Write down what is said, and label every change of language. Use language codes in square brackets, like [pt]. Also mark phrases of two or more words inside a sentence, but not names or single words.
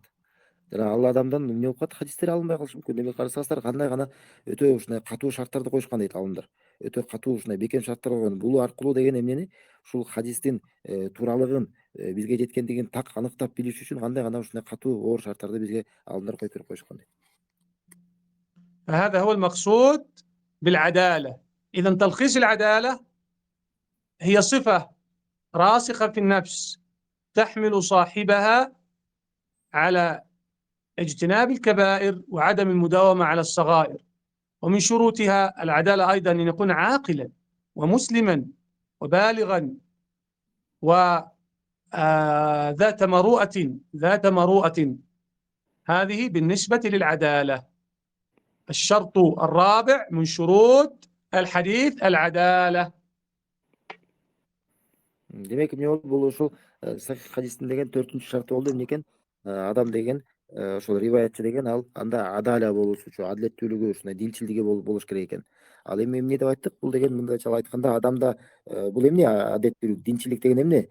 [ky] Жана ал адамдан эмне болуп калат, хадистер алынбай калышы мүмкүн. Демек карасаңыздар, кандай гана өтө ушундай катуу шарттарды коюшкан дейт алымдар. Өтө катуу ушундай бекем шарттар койгон. Бул аркылуу деген эмнени, ушул хадистин тууралыгын бизге жеткендигин так аныктап билиш үчүн кандай гана ушундай катуу оор шарттарды бизге алымдар коюп берип коюшкан дейт. [ar] هذا هو المقصود بالعدالة. إذا تلخيص العدالة هي صفة راسخة في النفس تحمل صاحبها على اجتناب الكبائر وعدم المداومة على الصغائر. ومن شروطها العدالة أيضا أن يكون عاقلا ومسلما وبالغا وذات مروءة. هذه بالنسبة للعدالة. الشرط الرابع من شروط الحديث العدالة. [ky] Демек эмне болду, бул ушул сахих хадистин деген 4-чү шарты болду. Эмне экен? Адам деген ошол риваятчы деген ал анда адаля болушучу, адилеттүүлүгү, ушундай динчилдиги болуш керек экен. Ал эми эмне деп айттык? Бул деген мындайча айтканда адамда бул эмне адилеттүүлүк, динчилик деген эмне?